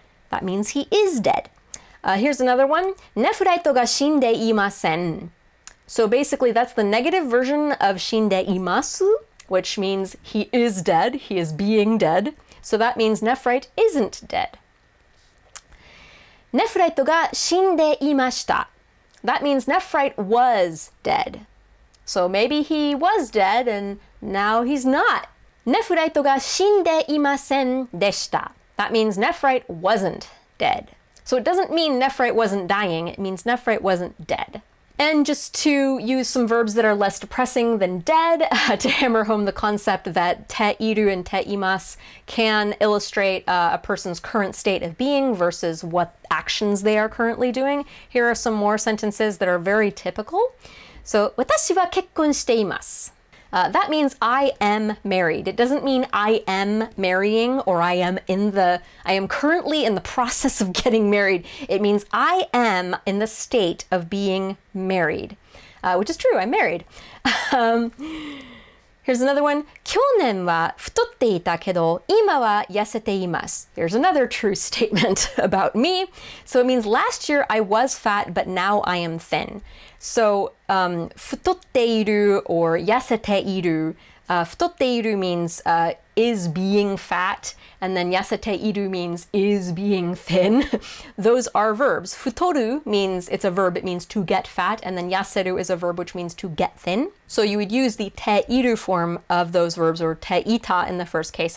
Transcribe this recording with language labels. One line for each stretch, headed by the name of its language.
English: That means he is dead. Here's another one. Nephrite
Japanese: ga shindeimasen.
English: So basically that's the negative version of shindeimasu, which means he is dead, he is being dead. So that means Nephrite isn't dead.
Japanese: ネフライトが死んでいました。
English: That means Nephrite was dead. So maybe he was dead and now he's not.
Japanese: ネフライトが死んでいませんでした。
English: That means Nephrite wasn't dead. So it doesn't mean Nephrite wasn't dying, it means Nephrite wasn't dead. And just to use some verbs that are less depressing than dead, to hammer home the concept that te-iru and te-imas can illustrate a person's current state of being versus what actions they are currently doing, here are some more sentences that are very typical. So,
Japanese: 私は結婚しています.
English: That means I am married. It doesn't mean I am marrying or I am currently in the process of getting married. It means I am in the state of being married, which is true. I'm married. Here's another one.
Japanese: 去年は太っていたけど、今は痩せています.
English: Here's another true statement about me. So it means last year I was fat, but now I am thin. So 太っている or 痩せている. 太っている means is being fat, and then 痩せている means is being thin. Those are verbs. 太る means it's a verb, it means to get fat, and then 痩せる is a verb which means to get thin. So you would use the te-iru form of those verbs, or te-ita in the first case.